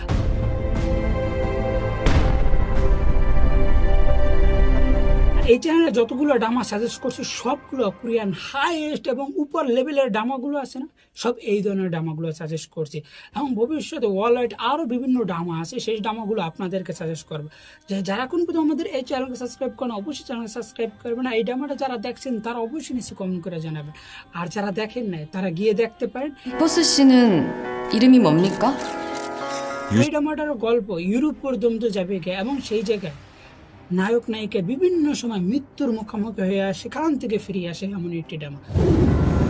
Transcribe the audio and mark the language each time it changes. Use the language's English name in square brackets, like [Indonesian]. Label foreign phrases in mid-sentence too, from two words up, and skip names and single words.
[Bangla] এই চ্যানেলে যতগুলো ড্রামা সাজেস্ট করছি সবগুলো কোরিয়ান হাইয়েস্ট এবং উপর লেভেলের ড্রামাগুলো আছে না, সব এই ধরনের ড্রামাগুলো সাজেস্ট করছি, এবং ভবিষ্যতে [English] world wide [Bangla] আরও বিভিন্ন ড্রামা আছে, সেই ড্রামাগুলো আপনাদেরকে সাজেস্ট করবে। যে যারা কোন পর্যন্ত আমাদের এই চ্যানেলকে সাবস্ক্রাইব করেন অবশ্যই চ্যানেলকে সাবস্ক্রাইব করবেন, আর এই ড্রামাটা যারা দেখছেন তারা অবশ্যই নিচে কমেন্ট করে জানাবেন, আর যারা দেখেন না তারা গিয়ে দেখতে পারেন। [Korean] 버스 씨는 이름이 뭡니까? [Bangla] এই ড্রামাটার গল্প ইউরোপ পর্যন্ত যাবে গিয়ে, এবং সেই জায়গায় নায়ক নায়িকা বিভিন্ন সময় মৃত্যুর মুখোমুখি হয়ে আসে, সেখান থেকে ফিরে আসে, এমন একটি ড্রামা।